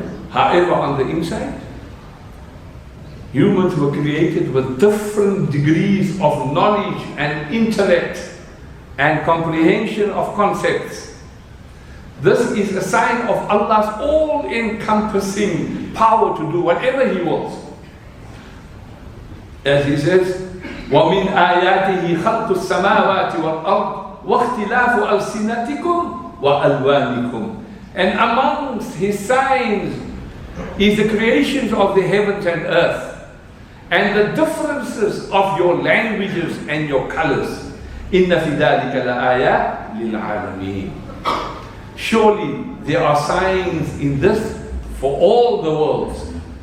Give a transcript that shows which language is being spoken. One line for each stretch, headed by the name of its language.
English: However, on the inside, humans were created with different degrees of knowledge and intellect and comprehension of concepts. This is a sign of Allah's all-encompassing power to do whatever He wills. As He says,
Arabic: وَمِنْ آيَاتِهِ خَلْقُ السَّمَاوَاتِ وَالْأَرْضِ وَاخْتِلَافُ أَلْسِنَتِكُمْ وَأَلْوَانِكُمْ.
English: And amongst His signs is the creations of the heavens and earth, and the differences of your languages and your colors.
Arabic: Inna fi dhalika la'ayat lil alameen.
English: Surely there are signs in this for all the worlds.